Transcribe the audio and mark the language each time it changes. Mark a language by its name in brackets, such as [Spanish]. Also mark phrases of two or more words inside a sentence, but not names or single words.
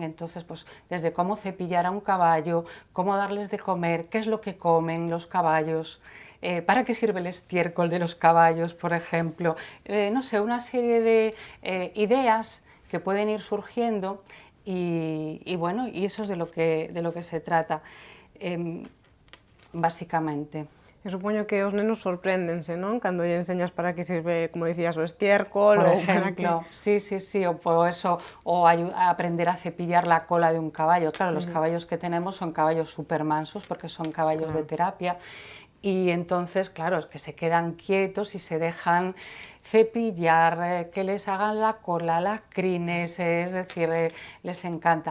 [Spanish] Entonces, pues desde cómo cepillar a un caballo, cómo darles de comer, qué es lo que comen los caballos, ¿para qué sirve el estiércol de los caballos, por ejemplo? No sé, una serie de ideas que pueden ir surgiendo y bueno, y eso es de lo que se trata, básicamente. [Galician] Eu supoño que os nenos sorpréndense, non? Cando lle enseñas para que sirve, como dicías, o estiércol [Spanish] por [Galician] ou para que... [Spanish] ejemplo, sí, o por eso, o a aprender a cepillar la cola de un caballo. Claro, los caballos que tenemos son caballos súper mansos porque son caballos de terapia. Y entonces, claro, es que se quedan quietos y se dejan cepillar, que les hagan la cola, las crines, es decir, les encanta.